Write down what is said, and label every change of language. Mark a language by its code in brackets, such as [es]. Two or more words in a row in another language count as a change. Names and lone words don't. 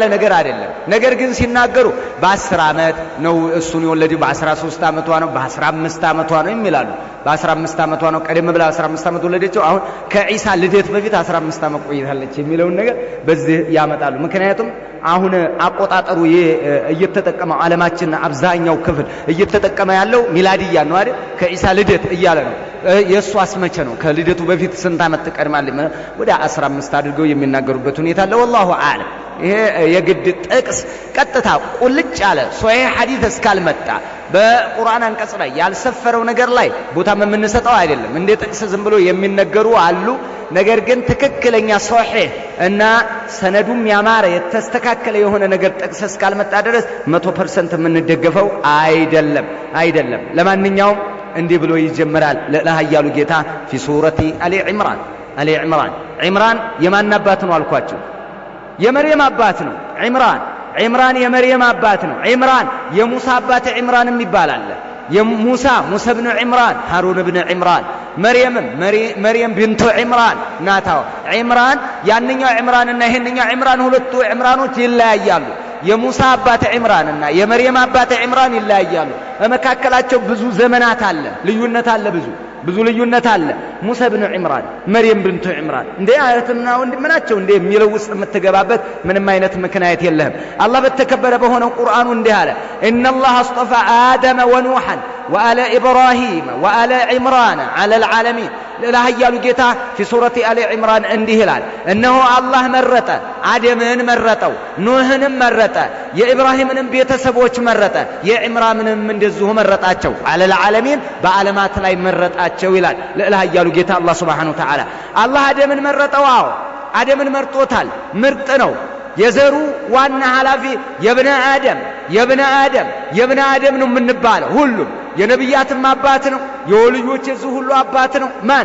[am] ነገር አይደለም። ነገር ግን ሲናገሩ በ10 ዓመት ነው እሱን የወለደው፣ በ13 ዓመቷ ነው፣ በ15 ዓመቷ ነው ይላሉ። በ15 ዓመቷ ነው ቀደም ብላ 15 ዓመት ወለደችው። አሁን ከኢሳ ልደት በፊት 15 ዓመት ቆይታለች የሚለውን ነገር በዚህ ያመጣሉ። ምክንያቱም አሁን አቆጣጠሩ እየተጠቀመው ዓለማችን አብዛኛው ክፍል እየተጠቀመ ያለው ሚላዲያ ነው አይደል? ከኢሳ ልደት እያለ ነው። የሱ አስመቸ ነው ከልደቱ በፊት ስንት ዓመት ትቀድማለች? ወደ 15 አድርገው የሚናገሩበት ሁኔታ አለ። [ar] والله اعلم። [am] ይሄ የግድ ጥቅስ ቀጥታ ቁልጭ ያለ ሶሒህ ሐዲስ እስካልመጣ በቁርአን አንቀጽ ላይ ያልሰፈረው ነገር ላይ ቦታ የምንሰጠው አይደለም። እንደ ጥቅስ ዝም ብሎ የሚነገሩ አሉ። ነገር ግን ትክክለኛ ሶሒህ እና ሰነዱም ያማረ የተስተካከለ የሆነ ነገር ጥቅስ እስካልመጣ ድረስ 100% የምንደገፈው አይደለም። ለማንኛውም እንዲህ ብሎ ይጀምራል ለኃያሉ ጌታ [ar] في سورة آل عمران [am] عمران የማን አባት ነው አልኳችሁ? የመርየም አባት ነው። عمران የመርየም አባት ነው። عمران የሙሳ አባት عمران ይባላል። የሙሳ ብን عمران ሃሩን ብን عمران መርየም ቢንቱ عمران ናታው عمران ያንኛው عمران እና ይሄንኛው عمران ሁለቱ عمرانዎች ይለያያሉ። የሙሳ አባት عمران እና የመርየም አባት عمران ይለያያሉ። በመካከላቸው ብዙ ዘመናት አለ፣ ልዩነት አለ፣ ብዙ ልዩነት አለ። ሙሳ ብን عمران መርየም ቢንቱ عمران እንደ አያትና ወንድም ናቸው እንደ የሚለው ውስጥ የምትገባበት ምንም አይነት ምክንያት የለህም። አላህ በተከበረ በሆነው ቁርአኑ እንዲህ አለ [ar] إن الله اصطفى آدم ونوحا وآل إبراهيم وآل عمران على العالمين [am] ለኃያሉ ጌታ [ar] في سورة آل عمران [am] እንዲህ ይላል እነሆ አላህ መረጠ፣ አደምን መረጠው፣ ኑህንም መረጠ፣ የኢብራሂምንም ቤተሰቦች መረጠ፣ የዕምራንንም እንደዚሁ መረጣቸው። [ar] على العالمين [am] በዓለማት ላይ መረጣቸው ይላል ለኃያሉ ጌታ አላህ [ar] سبحانه وتعالى። [am] አላህ አደምን መረጠው። አዎ አደምን መርጦታል። ምርጥ ነው። የዘሩ ዋና ኃላፊ የብነ አደም ነው የምንባለው። ሁሉም የነብያትም አባት ነው፣ የወልዮች የዚህ ሁሉ አባት ነው። ማን?